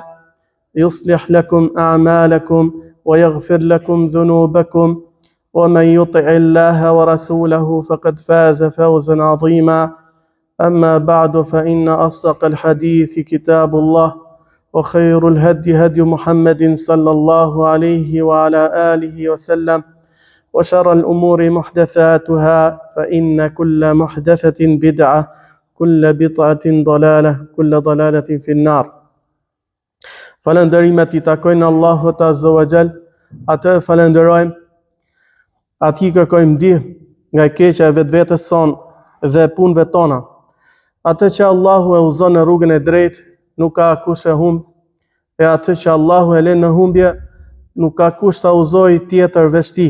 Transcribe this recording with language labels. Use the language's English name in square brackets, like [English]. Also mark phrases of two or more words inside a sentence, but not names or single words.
[Arabic] يصلح لكم أعمالكم ويغفر لكم ذنوبكم ومن يطع الله ورسوله فقد فاز فوزا عظيما أما بعد فإن أصدق الحديث كتاب الله وخير الهدي هدي محمد صلى الله عليه وعلى آله وسلم وشر الأمور محدثاتها فإن كل محدثة بدعة كل بدعة ضلالة كل ضلالة في النار. [Albanian] Falënderimet I takojnë Allahut [Arabic] عز وجل, [Albanian] atë falenderojmë, atij kërkojmë ndihmë nga e keqja e vetvetes sonë dhe punëve tona. Atë që Allahu e udhëzon në rrugën e drejtë, nuk ka kush e humb, e atë që Allahu e lën në humbje, nuk ka kush ta udhëzojë tjetër veç tij.